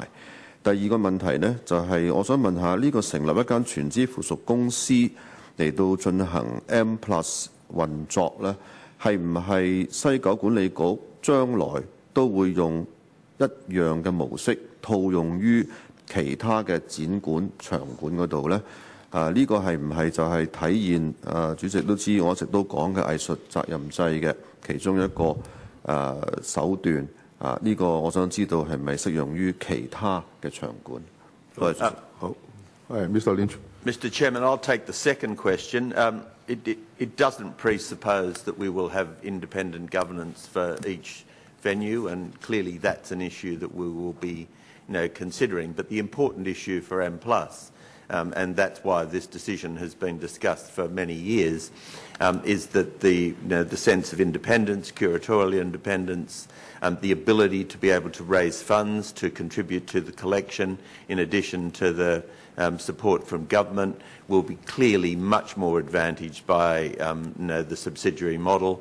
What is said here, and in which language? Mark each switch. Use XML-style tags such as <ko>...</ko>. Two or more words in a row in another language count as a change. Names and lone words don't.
<yue>第二個問題呢，就係我想問下呢個成立一間全資附屬公司嚟到進行 M+ 運作呢，係唔係西九管理局將來都會用一樣嘅模式套用於其他嘅展館場館嗰度呢？呢個係唔係就係體現主席都知我一直都講嘅藝術責任制嘅其中一個手段呢個我想知道係咪適用於其他嘅場館？多謝。好 ，Mr. Lynch。</yue> <en>Mr. Chairman, I'll take the second question. It doesn't presuppose that we will have independent governance for each venue, and clearly that's an issue that we will be considering. But the important issue for M+, and that's why this decision has been discussed for many years, is that the sense of independence, curatorial independence, the ability to be able to raise funds to contribute to the collection in addition to the support from government will be clearly much more advantaged by the subsidiary model.</en>